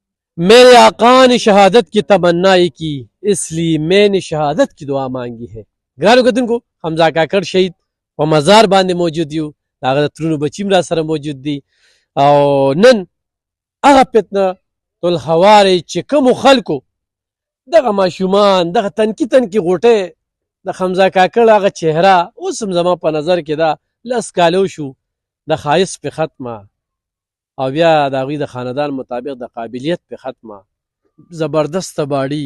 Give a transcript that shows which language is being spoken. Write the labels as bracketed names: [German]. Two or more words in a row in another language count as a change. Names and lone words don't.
[Urdu] میرے آقا نے شہادت کی تمنائی کی، اس لیے میں نے شہادت کی دعا مانگی ہے. [Pashto] ګرانو کتونکو حمزه کاکړ شهید په مزار باندې موجود یو. د هغه د ترونو بچي را سره موجود دي. او نن هغه فتنه الحوارې چې کومو خلکو دغه ماشومان دغه تنکي تنکي غوټۍ د حمزه کاکړ هغه چهره اوس هم زما په نظر کې ده 10 کالو شو د ښایست پې ختمه او بیا د هغوی د خاندان مطابق د قابلیت پې ختمه زبردسته باډي.